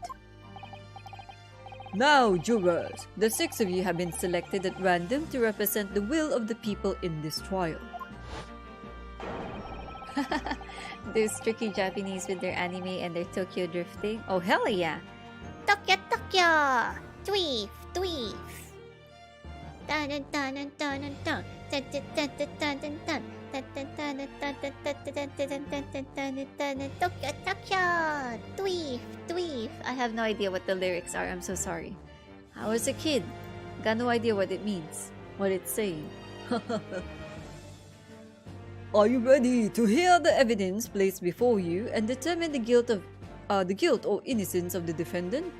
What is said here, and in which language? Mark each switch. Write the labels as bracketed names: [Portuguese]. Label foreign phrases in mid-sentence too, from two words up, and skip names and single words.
[English] Now, jurors, the 6 of you have been selected at random to represent the will of the people in this trial. Those tricky Japanese with their anime and their Tokyo drifting. Oh, hell yeah! Tokyo, Tokyo! Tweef, tweef! Dun dun dun dun dun dun dun dun dun dun dun dun. Tokyo, Tokyo! Tweef, tweef! I have no idea what the lyrics are. I'm so sorry. I was a kid. Got no idea what it means. What it's saying. Are you ready to hear the evidence placed before you and determine the guilt or innocence of the defendant?